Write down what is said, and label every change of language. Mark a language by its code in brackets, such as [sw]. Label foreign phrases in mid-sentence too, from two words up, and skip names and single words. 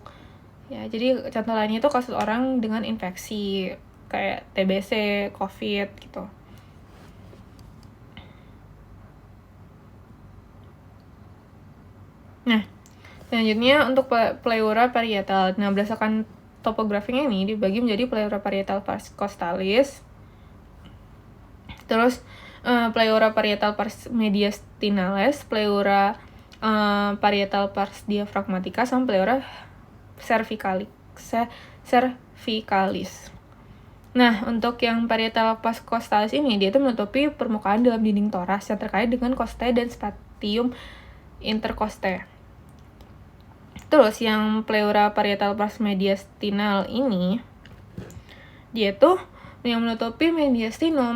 [id] Ya, jadi contoh lainnya itu kasus orang dengan infeksi kayak TBC, COVID gitu. Nah, selanjutnya untuk pleura parietal. Nah, berdasarkan topografinya ini dibagi menjadi pleura parietal pars costalis, terus pleura parietal pars mediastinalis, pleura parietal pars diaphragmatica, sama pleura cervicalis. Nah, untuk yang parietal pars costalis ini, dia itu menutupi permukaan dalam dinding toras yang terkait dengan costae dan spatium intercostae. Terus yang pleura parietal pars mediastinal ini, dia tuh yang menutupi mediastinum.